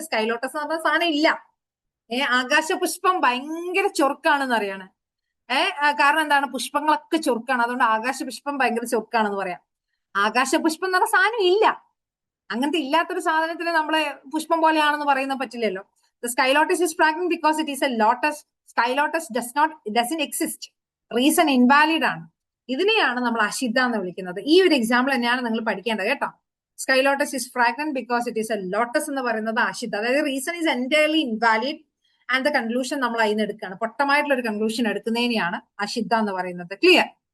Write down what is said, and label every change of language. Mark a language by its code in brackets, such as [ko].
[ml] Sky lotus എന്ന് പറഞ്ഞ സാധനം ഇല്ല. ആകാശപുഷ്പം ഭയങ്കര ചൊറുക്കാണെന്ന് അറിയാണ്. കാരണം എന്താണ്? പുഷ്പങ്ങളൊക്കെ ചൊറുക്കാണ്, അതുകൊണ്ട് ആകാശപുഷ്പം ഭയങ്കര ചൊറുക്കാണെന്ന് പറയാം. ആകാശപുഷ്പം എന്ന് പറഞ്ഞ സാധനം ഇല്ല. അങ്ങനത്തെ ഇല്ലാത്തൊരു സാധനത്തിന് നമ്മളെ പുഷ്പം പോലെയാണെന്ന് പറയുന്നത് പറ്റില്ലല്ലോ. [en] The sky lotus is fragrant because it is a lotus. Sky lotus doesn't exist. Reason invalid ആണ്. [ml] ഇതിനെയാണ് നമ്മൾ അശുദ്ധ എന്ന് വിളിക്കുന്നത്. ഈ ഒരു എക്സാമ്പിൾ തന്നെയാണ് നിങ്ങൾ പഠിക്കേണ്ടത് കേട്ടോ. [en] sky lotus is fragrant because it is a lotus [ml] എന്ന് പറയുന്നത് അശുദ്ധ. [en] അതായത് reason is entirely invalid and the conclusion [ml] നമ്മൾ അതിന് എടുക്കുകയാണ്. പൊട്ടമായിട്ടുള്ള ഒരു കൺക്ലൂഷൻ എടുക്കുന്നതിനെയാണ് അശുദ്ധ എന്ന് പറയുന്നത്. ക്ലിയർ?